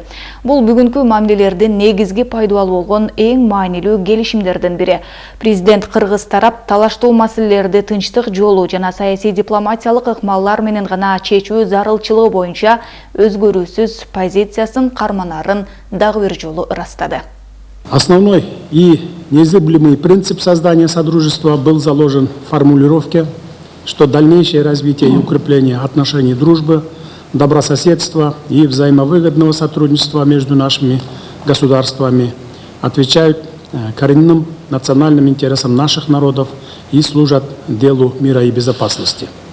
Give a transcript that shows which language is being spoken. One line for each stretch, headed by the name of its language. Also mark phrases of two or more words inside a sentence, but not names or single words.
Kyrgyz: Бул бүгүнкү мамилелердин негизги пайдалуу болгон эң маанилүү келишимдердин бири. Президент кыргыз тарап талаштуу маселелерди тынчтык жолу жана саясий дипломатиялык ыкмаллар менен гана чечүү зарылчылыгы боюнча өзгөрүүсүз позициясын карманарын дагы бир жолу ырастады.
Russian: Основной и незыблемый принцип создания Содружества был заложен в формулировке, что дальнейшее развитие и укрепление отношений дружбы, добрососедства и взаимовыгодного сотрудничества между нашими государствами отвечают коренным национальным интересам наших народов и служат делу мира и безопасности.